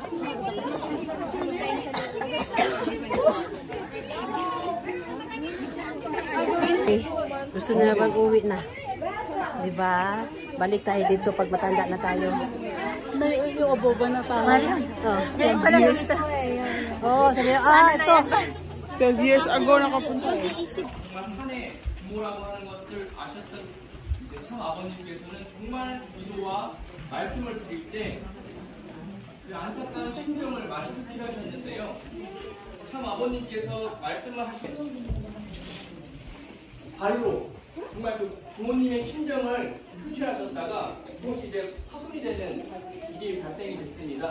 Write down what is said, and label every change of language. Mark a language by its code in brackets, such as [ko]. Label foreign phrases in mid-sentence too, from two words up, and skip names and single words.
[tl] Okay, gusto nila mag-uwi na. Diba? Balik tayo dito pag matanda na tayo. May yung aboba na tayo. Diyan pala dito. Oh, sabi ito. 12 years ago nakapunta. [ko] 부모라고 하는 것을 아셨던 참 아버님께서는 정말 기도와 말씀을 드릴 때 그 안타까운 심정을 많이 표출하셨는데요. 참 아버님께서 말씀을 하신 발로 정말 그 부모님의 심정을 표출하셨다가 그것이 이제 파손이 되는 일이 발생이 됐습니다.